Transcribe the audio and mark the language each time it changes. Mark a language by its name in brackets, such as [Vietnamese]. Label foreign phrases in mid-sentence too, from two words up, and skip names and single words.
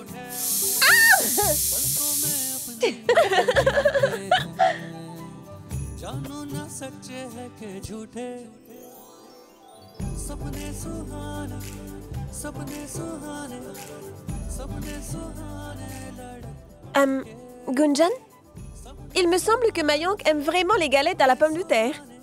[Hindi] पलकों में अपने जानो ना सच्चे है के झूठे सपने सुहाने सपने सुहाने सपने सुहाने [French] Gunjan, il me semble que Mayank aime vraiment les galettes à la pomme de terre.